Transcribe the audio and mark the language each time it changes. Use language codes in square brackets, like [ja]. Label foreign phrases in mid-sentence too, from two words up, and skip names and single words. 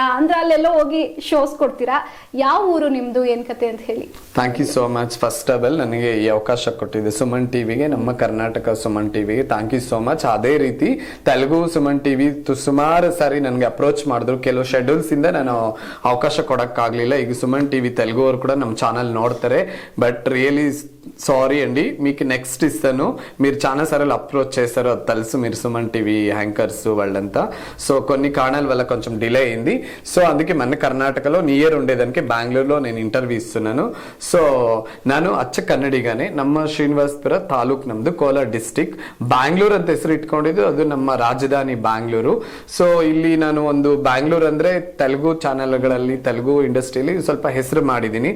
[kn] ಅಂದ್ರೆ ಅಲ್ಲೆಲ್ಲೋ ಹೋಗಿ ಶೋಸ್ ಕೊಡ್ತೀರಾ? ಯಾವ ಊರು ನಿಮ್ದು, ಏನ್ ಕತೆ ಅಂತ ಹೇಳಿ. [en] thank you so much. first of all [kn] ನನಗೆ ಈ ಅವಕಾಶ ಕೊಟ್ಟಿದೆ ಸುಮನ್ ಟಿವಿಗೆ, ನಮ್ಮ ಕರ್ನಾಟಕ ಸುಮನ್ ಟಿವಿಗೆ [en] thank you so much. [kn] ಅದೇ ರೀತಿ ತೆಲುಗು ಸುಮನ್ ಟಿವಿ ಸುಮಾರು ಸಾರಿ ನನಗೆ ಅಪ್ರೋಚ್ ಮಾಡಿದ್ರು. ಕೆಲವು ಶೆಡ್ಯೂಲ್ಸ್ ಇಂದ ನಾನು ಅವಕಾಶ ಕೊಡಕ್ಕಾಗ್ಲಿಲ್ಲ. ಈಗ ಸುಮನ್ ಟಿವಿ ತೆಲುಗು ಅವರು కూడా ನಮ್ಮ ఛానల్ ನೋಡ್ತಾರೆ. [te] బట్ రియలీ సారీ అండి, మీకు నెక్స్ట్ ఇస్తాను. మీరు చాలా సార్లు అప్రోచ్ చేశారు, అది తెలుసు. మీరు సుమన్ టీవీ యాంకర్స్ వాళ్ళంతా. సో కొన్ని కారణాల వల్ల కొంచెం డిలే అయింది. సో అందుకే మన కర్ణాటకలో నియర్ ఉండేదానికి ಬ್ಯಾಂಗ್ಳೂರ್లో నేను ಇಂಟರ್ವ್ಯೂ ಇస్తున్నాను. [kn] ಸೊ ನಾನು ಅಚ್ಚ ಕನ್ನಡಿಗಾನೆ. ನಮ್ಮ ಶ್ರೀನಿವಾಸಪುರ ತಾಲೂಕ್, ನಮ್ದು ಕೋಲಾರ ಡಿಸ್ಟಿಕ್. ಬ್ಯಾಂಗ್ಳೂರ್ ಅಂತ ಹೆಸರು ಇಟ್ಕೊಂಡಿದ್ದು, ಅದು ನಮ್ಮ ರಾಜಧಾನಿ ಬ್ಯಾಂಗ್ಳೂರು. ಸೊ ಇಲ್ಲಿ ನಾನು ಒಂದು ಬ್ಯಾಂಗ್ಳೂರ್ ಅಂದ್ರೆ ತೆಲುಗು ಚಾನೆಲ್ಗಳಲ್ಲಿ, ತೆಲುಗು ಇಂಡಸ್ಟ್ರಿಯಲ್ಲಿ ಸ್ವಲ್ಪ ಹೆಸರು ಮಾಡಿದೀನಿ.